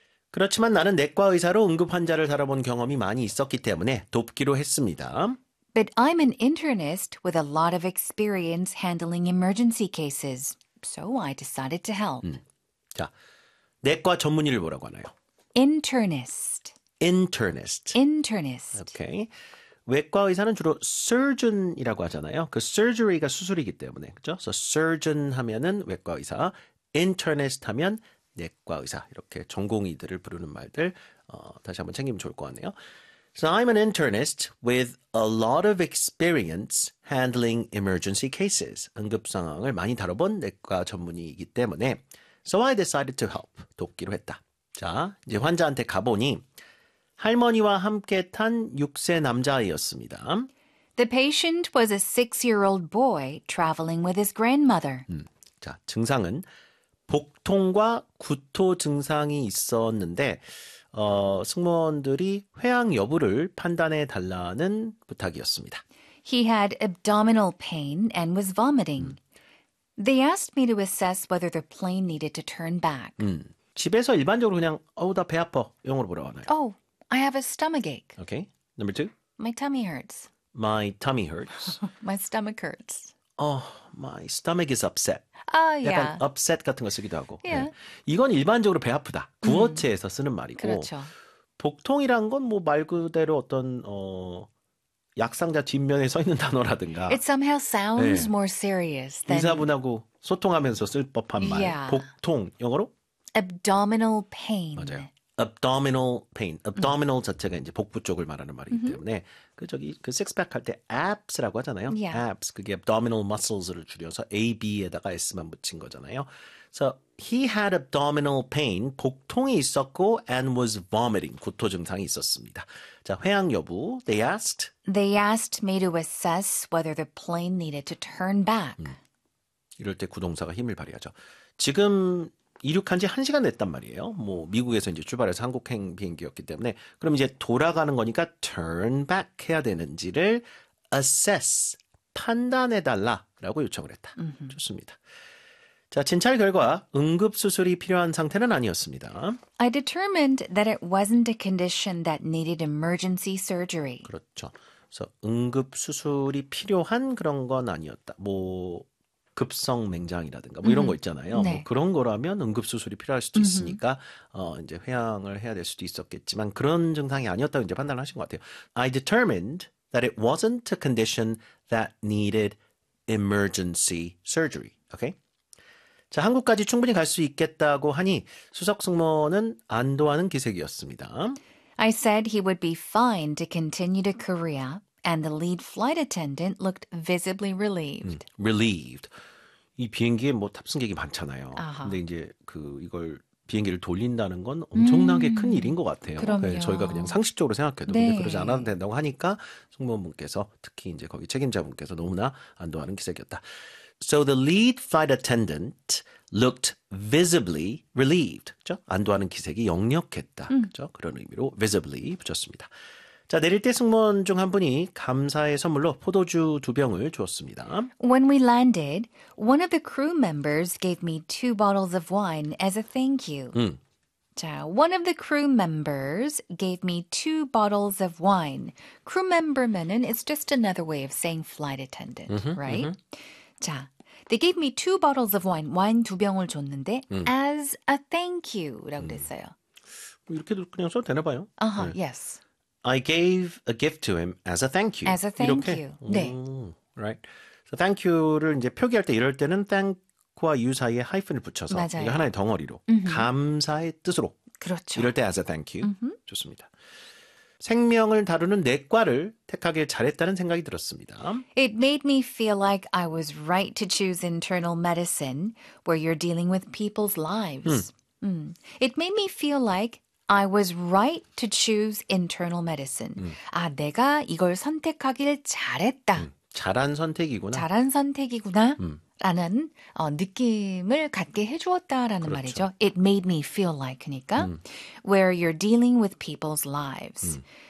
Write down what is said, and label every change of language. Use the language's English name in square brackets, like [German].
[Korean] 그렇지만 나는 내과 의사로 응급 환자를 다뤄본 경험이 많이 있었기 때문에 돕기로 했습니다. [English] But I'm an internist with a lot of experience handling emergency cases, so I decided to help. [Korean] 자, 내과 전문의를 뭐라고 하나요? [English] Internist. Internist. Internist. [Korean] 오케이. 외과 의사는 주로 surgeon이라고 하잖아요. 그 surgery가 수술이기 때문에, 그렇죠? So surgeon 하면은 외과 의사, internist 하면 내과 의사. 이렇게 전공의들을 부르는 말들 다시 한번 챙기면 좋을 것 같네요. [English] So I'm an internist with a lot of experience handling emergency cases. [Korean] 응급 상황을 많이 다뤄본 내과 전문의이기 때문에, [English] so I decided to help. [Korean] 돕기로 했다. 자, 이제 환자한테 가보니 할머니와 함께 탄 6세 남자아이였습니다. [English] The patient was a 6-year-old boy traveling with his grandmother. [Korean] 자, 증상은 복통과 구토 증상이 있었는데, 승무원들이 회항 여부를 판단해 달라는 부탁이었습니다. [English] He had abdominal pain and was vomiting. They asked me to assess whether the plane needed to turn back. [Korean] 집에서 일반적으로 그냥, 어우, 나배 아파. 영어로 뭐라고 하나요? [English] Oh, I have a stomachache. Okay. Number two. My tummy hurts. My tummy hurts. My stomach hurts. Oh, my stomach is upset. [Korean] 약간 아, upset 같은 거 쓰기도 하고. 네. [English] yeah. [Korean] 이건 일반적으로 배 아프다. 구어체에서 쓰는 말이고. 그렇죠. 복통이란 건뭐말 그대로 어떤, 약상자 뒷면에 서 있는 단어라든가. [English] It somehow [Korean] 네. [English] sounds more serious than, [Korean] 의사분하고 소통하면서 쓸 법한 말. [English] yeah. [Korean] 복통. 영어로? [English] Abdominal [Korean] 맞아요. [English] pain. [Korean] Abdominal pain. Abdominal 자체가 이제 복부 쪽을 말하는 말이기 때문에 그 저기 그 식스팩 할때 abs라고 하잖아요. [English] Yeah. [Korean] abs 그게 abdominal muscles를 줄여서 ab에다가 s만 붙인 거잖아요. [English] So he had abdominal pain. [Korean] 복통이 있었고 [English] and was vomiting. [Korean] 구토 증상이 있었습니다. 자, 회항 여부. [English] They asked. They asked me to assess whether the plane needed to turn back. [Korean] 이럴 때 구동사가 힘을 발휘하죠. 지금 이륙한 지 1시간 됐단 말이에요. 뭐 미국에서 이제 출발해서 항공 비행기였기 때문에 그럼 이제 돌아가는 거니까 turn back 해야 되는지를 assess 판단해 달라라고 요청을 했다. 좋습니다. 자, 진찰 결과 응급 수술이 필요한 상태는 아니었습니다. [English] I determined that it wasn't a condition that needed emergency surgery. [Korean] 그렇죠. 그래서 응급 수술이 필요한 그런 건 아니었다. 뭐 급성 맹장이라든가 뭐 이런 거 있잖아요. 뭐 네. 그런 거라면 응급 수술이 필요할 수도 있으니까 이제 회항을 해야 될 수도 있었겠지만 그런 증상이 아니었다고 이제 판단을 하신 것 같아요. [English] I determined that it wasn't a condition that needed emergency surgery. Okay? [Korean] 자, 한국까지 충분히 갈수 있겠다고 하니 수석 승무원은 안도하는 기색이었습니다. [English] I said he would be fine to continue to Korea, and the lead flight attendant looked visibly relieved. relieved. [Korean] 이 비행기에 뭐 탑승객이 많잖아요. 근데 아하. 이제 그 이걸 비행기를 돌린다는 건 엄청나게 큰 일인 것 같아요. 네, 저희가 그냥 그럼요. 상식적으로 생각해도. 근데 그러지 않아도 네. 된다고 하니까 승무원분께서 특히 이제 거기 책임자분께서 너무나 안도하는 기색이었다. [English] So the lead flight attendant looked visibly relieved. [Korean] 그죠? 안도하는 기색이 역력했다. 그죠? 그런 의미로 visibly 붙였습니다. 자, 내릴 때 승무원 중한 분이 감사의 선물로 포도주 두 병을 주었습니다. [English] When we landed, one of the crew members gave me 2 bottles of wine as a thank you. 자, one of the crew members gave me 2 bottles of wine. Crew member면은 it's just another way of saying flight attendant, right? 자, they gave me 2 bottles of wine. [Korean] 와인 두 병을 줬는데 [English] as a thank you라고 그랬어요. [Korean] 이렇게도 그냥 써도 되나 봐요. 아하, 네. [English] yes. I gave a gift to him as a thank you. As a thank [Korean] 이렇게. [English] you. 네. Right. So thank you [Korean] 를 이제 표기할 때 이럴 때는 thank과 you 사이에 하이픈을 붙여서 이게 하나의 맞아요. 덩어리로 감사의 뜻으로 이럴 그렇죠. [English] 때 as a thank you. [Korean] 좋습니다. 생명을 다루는 내과를 택하길 잘했다는 생각이 들었습니다. [English] It made me feel like I was right to choose internal medicine where you're dealing with people's lives. It made me feel like I was right to choose internal medicine. [Korean] 아, 내가 이걸 선택하길 잘했다. 잘한 선택이구나. 잘한 선택이구나. 라는 느낌을 갖게 해주었다라는 그렇죠. 말이죠. [English] It made me feel like니까 where you're dealing with people's lives.